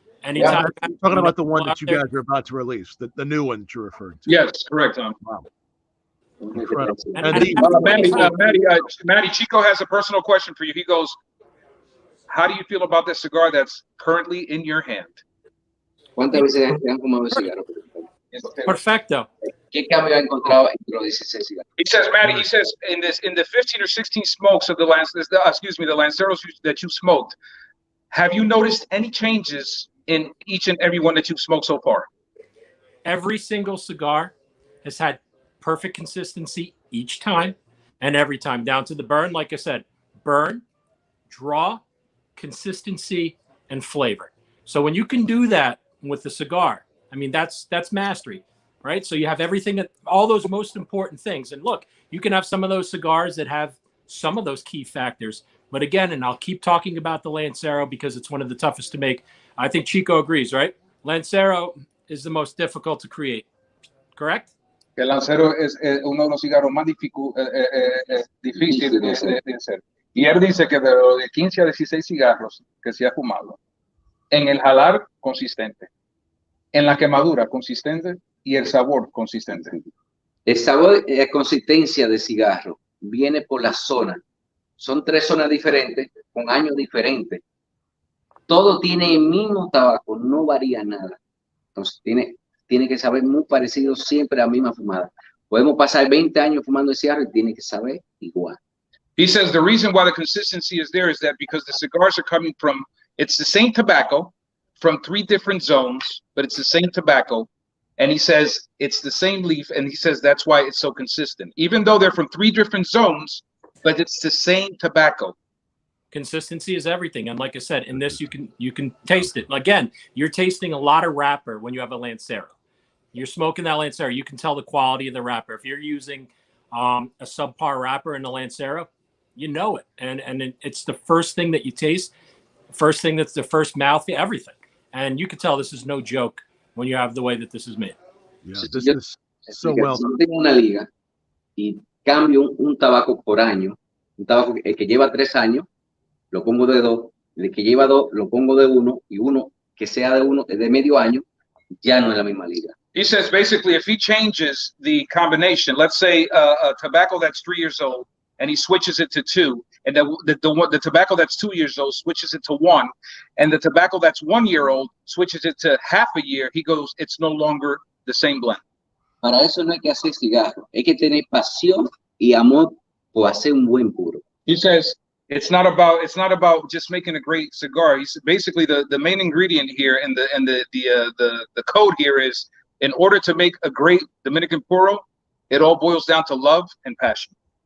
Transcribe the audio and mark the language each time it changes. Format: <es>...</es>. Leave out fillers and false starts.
<en>Anytime I'm talking about the one that you guys are about to release, the new one that you referred to. Yes, correct, Tom. Wow. Incredible. Matty, Chico has a personal question for you. He goes, how do you feel about this cigar that's currently in your hand?</en> <es>¿Cuántas veces han fumado cigarro? Perfecto. ¿Qué cambio ha encontrado entre los 16 cigarros?</es> <en>He says, Matty, he says, in the 15 or 16 smokes of the Lanceros that you smoked, have you noticed any changes in each and every one that you've smoked so far? Every single cigar has had perfect consistency each time and every time, down to the burn. Like I said, burn, draw, consistency, and flavor. So when you can do that with the cigar, I mean, that's mastery, right? So you have everything, all those most important things. And look, you can have some of those cigars that have some of those key factors. But again, and I'll keep talking about the Lancero because it's one of the toughest to make. I think Chico agrees, right? Lancero is the most difficult to create, correct?</en> <es>El Lancero es uno de los cigarros más difíciles de hacer. Y él dice que de 15 a 16 cigarros que se ha fumado, en el jalar consistente, en la quemadura consistente y el sabor consistente. El sabor y consistencia de cigarro viene por la zona. Son 3 zonas diferentes con años diferentes. Todo tiene el mismo tabaco, no varía nada. Entonces tiene que saber muy parecido siempre a la misma fumada. Podemos pasar 20 años fumando el cigarro y tiene que saber igual.</es> <en>He says the reason why the consistency is there is that because the cigars are coming from, it's the same tobacco from 3 different zones, but it's the same tobacco. And he says it's the same leaf, and he says that's why it's so consistent. Even though they're from 3 different zones, but it's the same tobacco. Consistency is everything. And like I said, in this, you can taste it. Again, you're tasting a lot of wrapper when you have a Lancero. You're smoking that Lancero. You can tell the quality of the wrapper. If you're using a subpar wrapper in the Lancero, you know it, and it's the first thing that you taste, first thing that's the first mouth, everything, and you can tell this is no joke when you have the way that this is made. Yeah, this is so well.</en> <es>Si yo tengo una liga y cambio un tabaco por año, un tabaco el que lleva 3 años, lo pongo de 2, el que lleva 2 lo pongo de 1 y uno que sea de medio año, ya no es la misma liga.</es> <en>He says basically if he changes the combination, let's say a tobacco that's 3 years old, and he switches it to 2, and the tobacco that's 2 years old switches it to 1, and the tobacco that's 1 year old switches it to half a year, he goes, it's no longer the same blend.</en> <es>Para eso no hay que hacer cigarro, hay que tener pasión y amor por hacer un buen puro.</es> <en>He says it's not about just making a great cigar. He's basically the main ingredient here, and the code here is, in order to make a great Dominican puro, it all boils down to love and passion.</en>